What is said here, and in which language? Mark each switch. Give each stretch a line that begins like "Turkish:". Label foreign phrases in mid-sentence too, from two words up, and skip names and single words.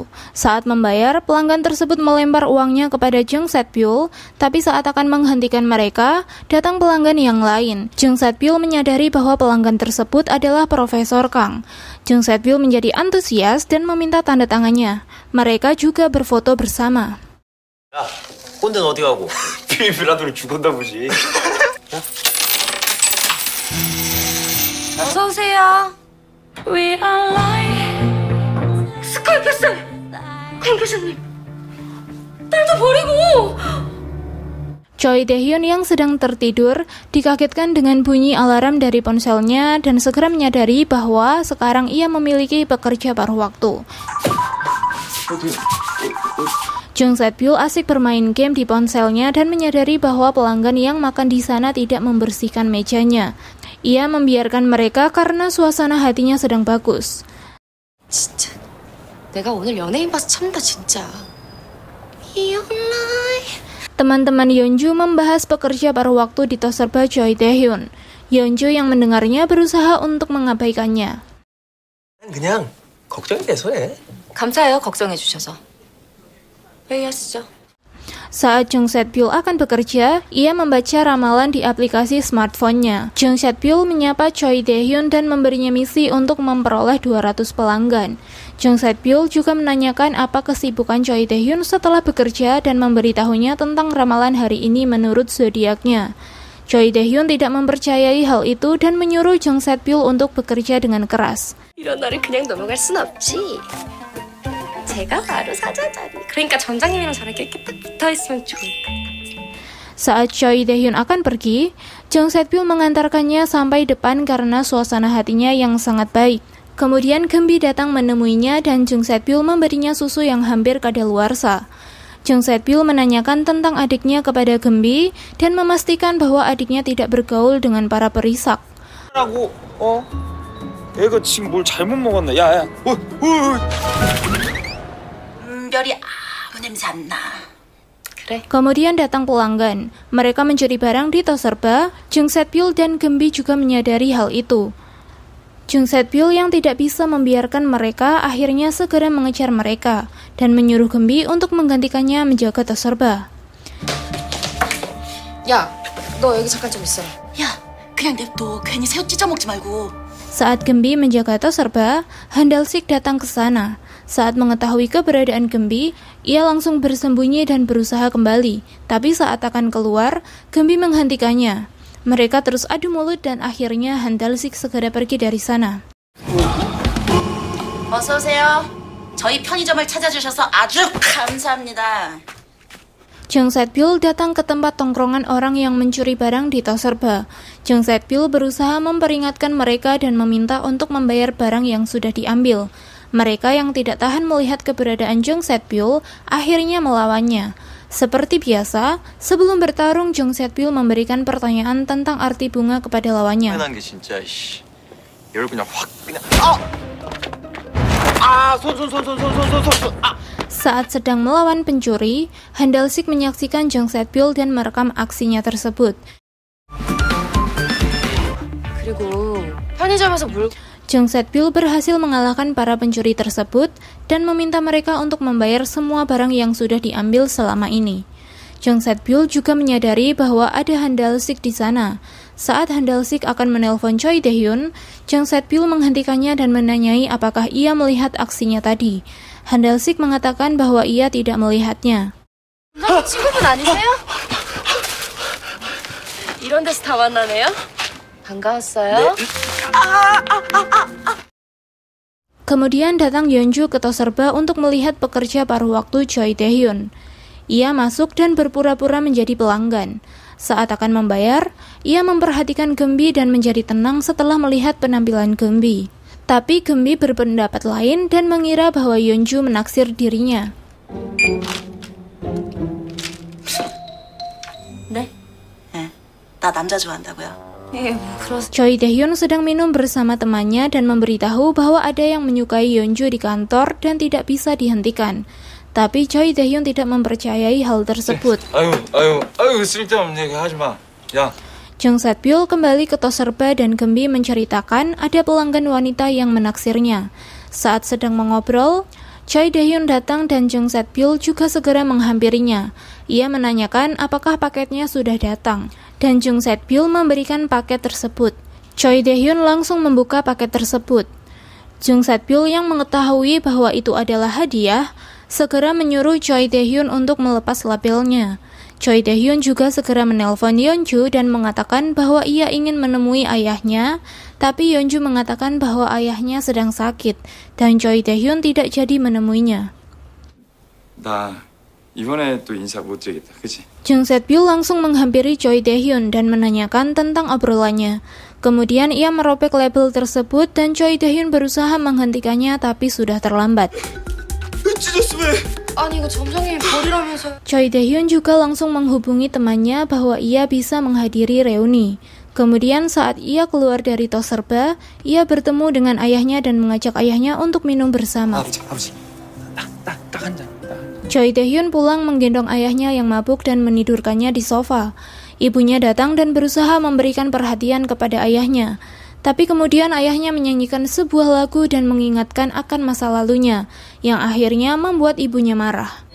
Indonesian: Saat membayar, pelanggan tersebut melempar uangnya kepada Jung Se-byul, tapi saat akan menghentikan mereka, datang pelanggan yang lain. Jung Se-byul menyadari bahwa pelanggan tersebut adalah Profesor Kang. Jung Se-byul menjadi antusias dan meminta tanda tangannya. Mereka juga berfoto bersama.
Korean: 야, 꼰대는 어디 가고? 비밀라더니 죽었나 보지. 어서 오세요.
English: We are live.
Korean: 스카이패스! 강 교수님, 딸도 버리고!
Indonesian: Choi Dae-hyun yang sedang tertidur dikagetkan dengan bunyi alarm dari ponselnya dan segera menyadari bahwa sekarang ia memiliki pekerja paruh waktu. Jung Se-byul asik bermain game di ponselnya dan menyadari bahwa pelanggan yang makan di sana tidak membersihkan mejanya. Ia membiarkan mereka karena suasana hatinya sedang bagus.
Korean: 진짜 내가 오늘 연예인 봐서 참다 진짜.
Indonesian: Teman-teman Yeonju membahas pekerja paruh waktu di Toserba Choi Dae-hyun. Yeonju yang mendengarnya berusaha untuk mengabaikannya.
Korean: 그냥 걱정이 돼서 해. 감사해요, 걱정해 주셔서. 회의하시죠.
Indonesian: Saat Jung Se-byul akan bekerja, ia membaca ramalan di aplikasi smartphone-nya. Jung Se-byul menyapa Choi Dae-hyun dan memberinya misi untuk memperoleh 200 pelanggan. Jung Se-byul juga menanyakan apa kesibukan Choi Dae-hyun setelah bekerja dan memberitahunya tentang ramalan hari ini menurut zodiaknya. Choi Dae-hyun tidak mempercayai hal itu dan menyuruh Jung Se-byul untuk bekerja dengan keras.
Korean: 이런 날을 그냥 넘어갈 순 없지. 제가 바로 사자자니. 그러니까 점장님이랑 저랑 이렇게 딱 붙어있으면 좋을 것 같아.
Indonesian: Saat Choi Dae-hyun akan pergi, Jung Se-byul mengantarkannya sampai depan karena suasana hatinya yang sangat baik. Kemudian Gembi datang menemuinya dan Jung Se-byul memberinya susu yang hampir kadaluarsa. Jung Se-byul menanyakan tentang adiknya kepada Gembi dan memastikan bahwa adiknya tidak bergaul dengan para perisak.
Korean: 라고 애가 지금 뭘 잘못 먹었나? 야야. 별이 아무 냄새 안 나. 그래.
Indonesian: Kemudian datang pelanggan. Mereka mencuri barang di Toserba. Jung Se-byul dan Gembi juga menyadari hal itu. Jung Se-byul yang tidak bisa membiarkan mereka akhirnya segera mengejar mereka dan menyuruh Gembi untuk menggantikannya menjaga Toserba.
Korean: 야, 너 여기 잠깐 좀 있어라. 야, 그냥 냅둬. 괜히 새우 찢어 먹지 말고.
Indonesian: Saat Gembi menjaga Toserba, Han Dal-sik datang ke sana. Saat mengetahui keberadaan Gembi, ia langsung bersembunyi dan berusaha kembali. Tapi saat akan keluar, Gembi menghentikannya. Mereka terus adu mulut dan akhirnya Han Dal-sik segera pergi dari sana.
Korean: 어서 오세요. 저희 편의점을 찾아주셔서 아주 감사합니다.
Indonesian: Jung Se-byul datang ke tempat tongkrongan orang yang mencuri barang di Toserba. Jung Se-byul berusaha memperingatkan mereka dan meminta untuk membayar barang yang sudah diambil. Mereka yang tidak tahan melihat keberadaan Jung Se-byul akhirnya melawannya. Seperti biasa, sebelum bertarung Jung Se-byul memberikan pertanyaan tentang arti bunga kepada lawannya.
Korean: 게 진짜 얘를 그냥 확 그냥
Indonesian: Saat sedang melawan pencuri, Han Dal-sik menyaksikan Jung Se-byul dan merekam aksinya tersebut.
Korean: 그리고 편의점에서 물
Indonesian: Jung Se-byul berhasil mengalahkan para pencuri tersebut dan meminta mereka untuk membayar semua barang yang sudah diambil selama ini. Jung Se-byul juga menyadari bahwa ada Han Dal-sik di sana. Saat Han Dal-sik akan menelpon Choi Dae-hyun, Jung Se-byul menghentikannya dan menanyai apakah ia melihat aksinya tadi. Han Dal-sik mengatakan bahwa ia tidak melihatnya.
Korean: 친구분 아니세요? 이런 데서 다 만나네요? 반가웠어요.
Indonesian: Kemudian datang Yeonju ke Toserba untuk melihat pekerja paruh waktu Choi Taehyun. Ia masuk dan berpura-pura menjadi pelanggan. Saat akan membayar, ia memperhatikan Gembi dan menjadi tenang setelah melihat penampilan Gembi. Tapi Gembi berpendapat lain dan mengira bahwa Yeonju menaksir dirinya.
Korean: 네? 네. 나 남자 좋아한다고요?
Indonesian: Choi Taehyun sedang minum bersama temannya dan memberitahu bahwa ada yang menyukai Yeonju di kantor dan tidak bisa dihentikan. Tapi Choi Taehyun tidak mempercayai hal tersebut.
Korean: 아유, 쓸데없는 얘기 하지 마. 야.
Indonesian: Jung Set-byul kembali ke Toserba dan Gembi menceritakan ada pelanggan wanita yang menaksirnya. Saat sedang mengobrol, Choi Taehyun datang dan Jung Set-byul juga segera menghampirinya. Ia menanyakan apakah paketnya sudah datang, dan Jung Set-byul memberikan paket tersebut. Choi Taehyun langsung membuka paket tersebut. Jung Set-byul yang mengetahui bahwa itu adalah hadiah, segera menyuruh Choi Taehyun untuk melepas labelnya. Choi Taehyun juga segera menelpon Yeonju dan mengatakan bahwa ia ingin menemui ayahnya, tapi Yeonju mengatakan bahwa ayahnya sedang sakit, dan Choi Taehyun tidak jadi menemuinya.
Korean: 나 이번에 또 인사 못 드리겠다, 그치?
Indonesian: Jung Set-byul langsung menghampiri Choi Taehyun dan menanyakan tentang obrolannya. Kemudian ia merobek label tersebut dan Choi Taehyun berusaha menghentikannya tapi sudah terlambat.
Korean: 아니 이거 점장님 버리라면서.
Indonesian: Choi Taehyun juga langsung menghubungi temannya bahwa ia bisa menghadiri reuni. Kemudian saat ia keluar dari Toserba, ia bertemu dengan ayahnya dan mengajak ayahnya untuk minum bersama.
Korean: 아버지. 딱 한 잔.
Indonesian: Choi Taehyun pulang menggendong ayahnya yang mabuk dan menidurkannya di sofa. Ibunya datang dan berusaha memberikan perhatian kepada ayahnya. Tapi kemudian ayahnya menyanyikan sebuah lagu dan mengingatkan akan masa lalunya, yang akhirnya membuat ibunya marah.